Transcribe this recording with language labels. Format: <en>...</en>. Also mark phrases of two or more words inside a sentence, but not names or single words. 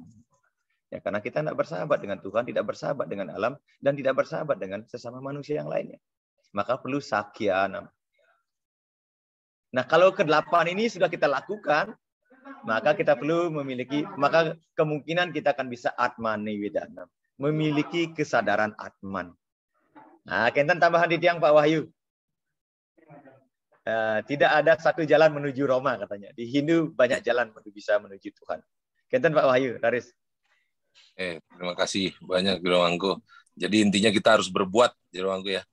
<id>Ya, karena kita tidak bersahabat dengan Tuhan, tidak bersahabat dengan alam, dan tidak bersahabat dengan sesama manusia yang lainnya. Maka perlu sakyanam. Nah, kalau ke-8 ini sudah kita lakukan, maka kita perlu memiliki, maka kemungkinan kita akan bisa</id> <sa>atmani vedanam,</sa> <id>memiliki kesadaran atman. Nah, kenten tambahan di tiang Pak Wahyu. Tidak ada satu jalan menuju Roma katanya. Di Hindu banyak jalan bisa menuju Tuhan. Kenten Pak Wahyu, Raris. Terima kasih banyak Jero Mangku. Jadi intinya kita harus berbuat Jero Mangku ya.</id>